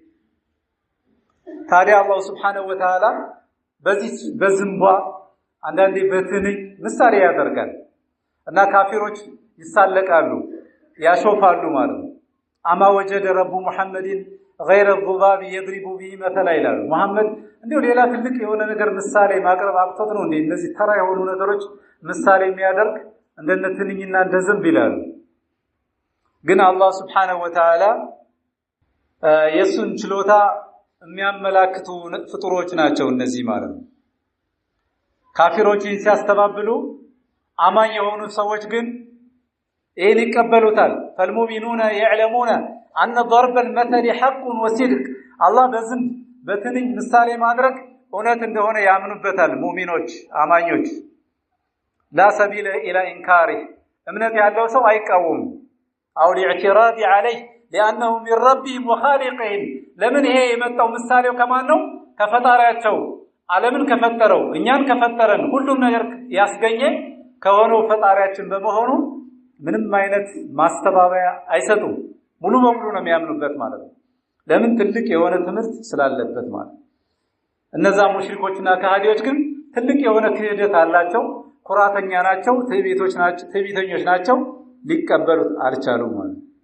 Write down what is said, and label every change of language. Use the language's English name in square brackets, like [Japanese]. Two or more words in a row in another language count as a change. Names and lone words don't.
[Amharic] ታዲያ አላህ [Arabic] سبحانه وتعالى [Amharic] በዝምባ አንዳንዴ በትንኝ ምሳሌ ያደርጋል እና ካፊሮች ይሳለቃሉ ያሾፋሉ ማለት ነው [Arabic] أما وجد رب محمد غير الضباب يضرب به مثلا [Amharic] ይላሉ መሐመድ እንደው ሌላ ትልቅ የሆነ ነገር ምሳሌ ማቅረብ አቅቶት ነው እንዴ እነዚህ ተራ የሆኑ ነገሮች ምሳሌ የሚያደርግ እንደነ ትንኝና እንደ ዝንብ ይላሉ ግን አላህ [Arabic] سبحانه وتعالى [Amharic] የሱን ችሎታ የሚያመላክቱ ፍጡሮች ናቸው እነዚህ ማለት ነው ካፊሮችን ሲያስተባብሉ አማኝ የሆኑ ሰዎች ግን ይሄን ይቀበሉታል [Arabic] فالمؤمنون يعلمون ان ضرب المثل حق وصدق الله [Amharic] በዝም በትንኝ ምሳሌ ማድረግ እውነት እንደሆነ ያምኑበታል ሙእሚኖች አማኞች [Arabic] لا سبيل الى انكاره [Amharic] እምነት ያለው ሰው አይቃወም [Arabic] او الاعتراض عليه لانه من ربهم وخالقهم [Amharic] ለምን ይሄ የመጣው ምሳሌው ከማን ነው ከፈጣሪያቸው ዓለምን ከፈጠረው እኛን ከፈጠረን ሁሉም ነገር ያስገኘ ከሆነው ፈጣሪያችን በመሆኑ ምንም አይነት ማስተባበያ አይሰጡም ሙሉ በሙሉ ነው የሚያምኑበት ማለት ነው ለምን ትልቅ የሆነ ትምህርት ስላለበት ማለት እነዛ ሙሽሪኮችና ከሃዲዎች ግን ትልቅ የሆነ ክህደት አላቸው ኩራተኛ ናቸው ትዕቢተኞች ናቸው ሊቀበሉት አልቻሉም ማለት